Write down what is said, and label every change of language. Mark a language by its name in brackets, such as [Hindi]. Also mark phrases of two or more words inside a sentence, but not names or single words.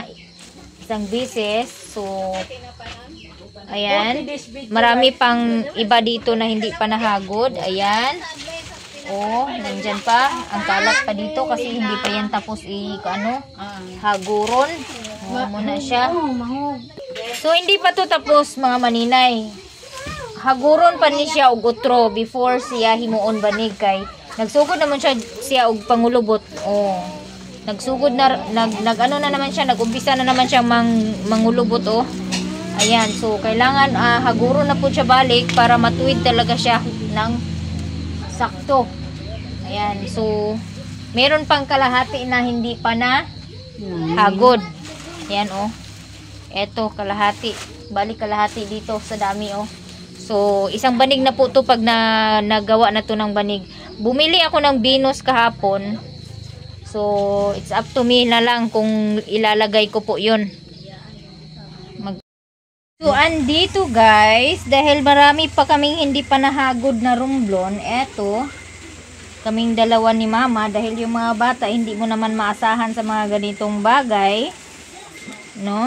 [Filipino] Isang bisis. So, ayan. Marami pang iba dito na hindi pa nahagod. Ayan. Oh, nandyan pa. Ang kalat pa dito kasi hindi pa yan tapos haguron. Muna siya. So, hindi pa to tapos mga maninay. [Cebuano] Haguron pa ni siya og utro before siya himuon banig kay nagsugod naman siya og pangulubot. Oh. Nagsugod na nag-ano na naman siya, nag-umpisa na naman siya mangulubot oh. [Filipino] Ayan, so kailangan haguron na po siya balik para matuwid talaga siya ng sakto. Ayan, so meron pang kalahati na hindi pa na hagod. Ayan oh. Eto kalahati. Balik kalahati dito sa dami oh. So isang banig na po to pag nagawa na to ng banig. Bumili ako ng binos kahapon. So [English] it's up to me [Filipino] na lang kung ilalagay ko po 'yun. So andito guys, dahil marami pa kaming hindi pa nahagod na romblon, eto kaming dalawa ni mama, dahil yung mga bata hindi mo naman maasahan sa mga ganitong bagay, no?